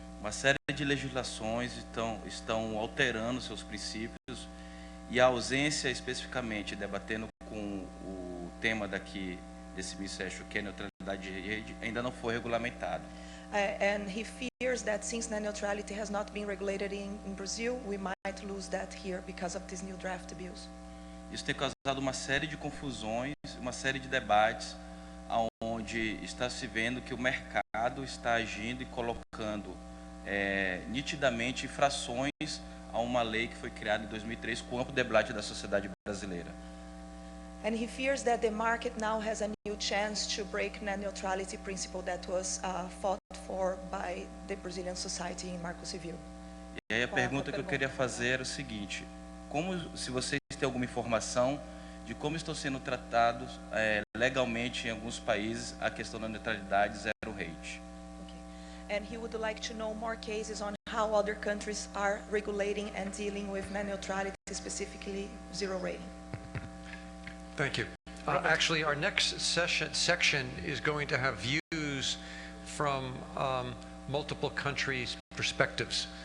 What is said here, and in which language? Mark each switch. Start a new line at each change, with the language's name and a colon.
Portuguese: Uma série de legislações estão alterando seus princípios e a ausência, especificamente, debatendo com o tema desse ministério, que é a neutralidade de rede, ainda não foi regulamentado.
English: And he fears that since net neutrality has not been regulated in Brazil, we might lose that here because of these new draft bills.
Portuguese: Isso tem causado uma série de confusões, uma série de debates, onde está se vendo que o mercado está agindo e colocando nitidamente infrações a uma lei que foi criada em 2003 com amplo debate da sociedade brasileira.
English: And he fears that the market now has a new chance to break net neutrality principle that was fought for by the Brazilian society in Marco Civil.
Portuguese: E aí a pergunta que eu queria fazer era o seguinte: se vocês têm alguma informação de como estão sendo tratados legalmente em alguns países a questão da neutralidade zero rate?
English: And he would like to know more cases on how other countries are regulating and dealing with net neutrality, specifically zero rating. Thank you. Actually, our next section is going to have views from multiple countries' perspectives.